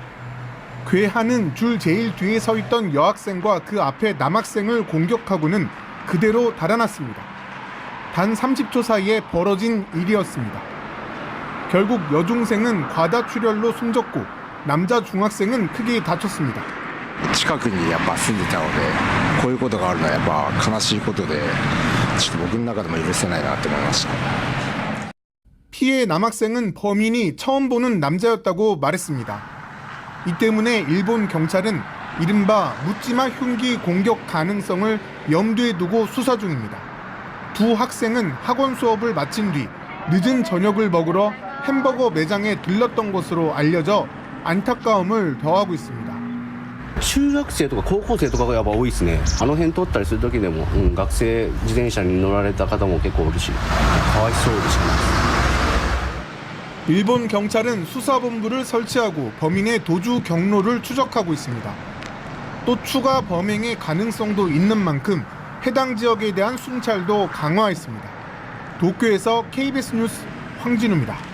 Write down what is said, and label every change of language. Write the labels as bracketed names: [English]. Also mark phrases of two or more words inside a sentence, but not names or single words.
[Korean] 괴한은 줄 제일 뒤에 서 있던 여학생과 그 앞에 남학생을 공격하고는 그대로 달아났습니다. 단 30초 사이에 벌어진 일이었습니다. 결국 여중생은 과다출혈로 숨졌고 남자 중학생은 크게 다쳤습니다. [Japanese] 近くにやっぱ住んでたのでこういうことがあるのはやっぱ悲しいことでちょっと僕の中でも許せないなって思いました。 [Korean] 피해 남학생은 범인이 처음 보는 남자였다고 말했습니다. 이 때문에 일본 경찰은 이른바 묻지마 흉기 공격 가능성을 염두에 두고 수사 중입니다. 두 학생은 학원 수업을 마친 뒤 늦은 저녁을 먹으러 햄버거 매장에 들렀던 것으로 알려져 안타까움을 더하고 있습니다. [Japanese] 中学生とか高校生とかがやっぱ多いですね。あの辺通ったりする時でも、学生自転車に乗られた方も結構おるし、かわいそうでしかないです。 [Korean] 일본 경찰은 수사본부를 설치하고 범인의 도주 경로를 추적하고 있습니다. 또 추가 범행의 가능성도 있는 만큼 해당 지역에 대한 순찰도 강화했습니다. 도쿄에서 KBS 뉴스 황진우입니다.